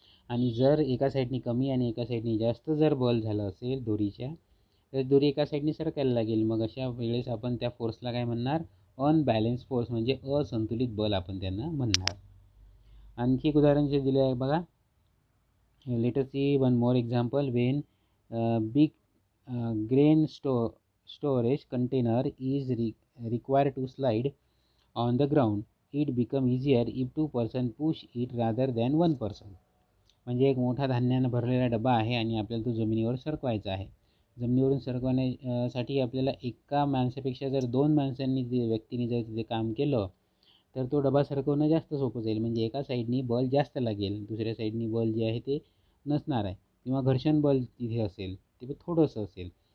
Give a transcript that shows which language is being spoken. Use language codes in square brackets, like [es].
[mr] आणि जर एका साईडनी कमी आणि एका साईडनी जास्त जर बल झालं असेल दोरीच्या, तर दोरी एका साईडनी सरकायला लागेल. मग अशा वेळेस आपण त्या फोर्सला काय म्हणणार, अनबॅलेन्स फोर्स म्हणजे असंतुलित बल आपण त्यांना म्हणणार. आणखी एक उदाहरण जे दिले आहे बघा, [en] Let us see one more example. When big grain storage container is required to slide on the ground, it become easier if two person push it rather than one person. [mr] म्हणजे एक मोठा धान्यानं भरलेला डबा आहे आणि आपल्याला तो जमिनीवर सरकवायचा आहे. जमिनीवरून सरकवण्यासाठी आपल्याला एका माणसापेक्षा जर दोन माणसांनी व्यक्तीने जर तिथे काम केलं तर तो डबा सरकवणं जास्त सोपं जाईल. म्हणजे एका साईडनी बल जास्त लागेल, दुसऱ्या साईडनी बल जे आहे ते नसणार आहे, किंवा घर्षण बल तिथे असेल ते थोडंसं असेल.